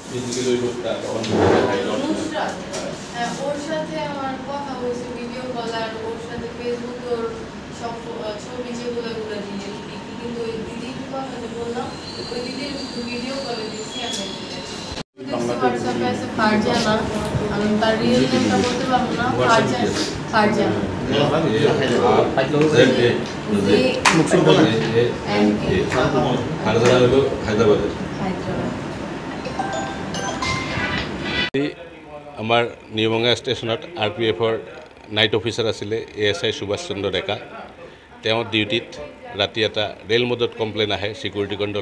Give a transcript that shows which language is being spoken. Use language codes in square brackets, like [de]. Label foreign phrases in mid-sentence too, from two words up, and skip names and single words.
[bn] ওর সাথে আমার কথা হয়েছে [en] video call [bn] আর ওর সাথে ফেসবুকে ওর সব ছবি যেগুলো দিয়ে কিন্তু ওই দিদির কথা যে বললাম ওই দিদির ভিডিও কলে দিচ্ছি আমি হোয়াটসঅ্যাপে আছে ফারজানা আমি তার রিয়েল নেমটা বলতে পারবো না ফারজানা [as] আমাৰ নিউমঙ্গা ষ্টেচনত RPFৰ [en] night officer [as] আছিলে ASI সুভাষ চন্দ্ৰ ডেকা তেওঁ ডিউটিত ৰাতি এটা ৰেল মোডত কমপ্লেইন আহে [en] security control